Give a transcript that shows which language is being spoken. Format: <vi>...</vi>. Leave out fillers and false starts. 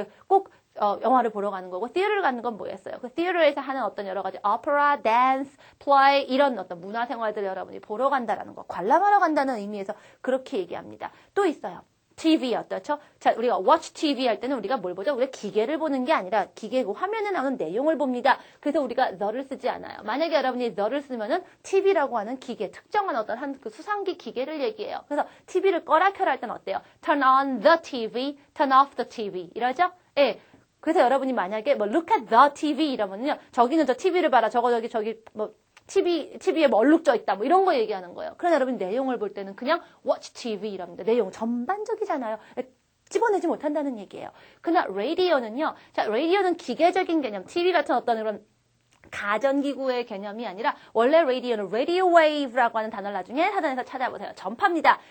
<ko>꼭 영화를 보러 가는 거고 theater를 가는 건 뭐였어요? 그 theater에서 하는 어떤 여러 가지 opera, dance, play 이런 어떤 문화 생활들을 여러분이 보러 간다라는 거, 관람하러 간다는 의미에서 그렇게 얘기합니다. 또 있어요. TV 어떻죠? 자, 우리가 watch TV 할 때는 우리가 뭘 보죠? 우리가 기계를 보는 게 아니라 기계고 화면에 나오는 내용을 봅니다. 그래서 우리가 the를 쓰지 않아요. 만약에 여러분이 the를 쓰면은 TV라고 하는 기계, 특정한 어떤 그 수상기 기계를 얘기해요. 그래서 TV를 꺼라 켜라 할 때는 어때요?</ko> <en>Turn on the TV, turn off the TV</en> <ko>이러죠? 예. 그래서 여러분이 만약에</ko> <en>look at the TV</en> <ko>이러면요. 저기는 저 TV를 봐라. 저기 TV에 얼룩져 있다. 이런 거 얘기하는 거예요. 그러나 여러분 내용을 볼 때는 그냥 watch TV 이랍니다. 내용 전반적이잖아요. 집어내지 못한다는 얘기예요. 그러나 라디오는요. 자, 라디오는 기계적인 개념, TV 같은 어떤 그런 가전기구의 개념이 아니라 원래 라디오는 radio wave라고 하는 단어를 나중에 사전에서 찾아보세요. 전파입니다.</ko>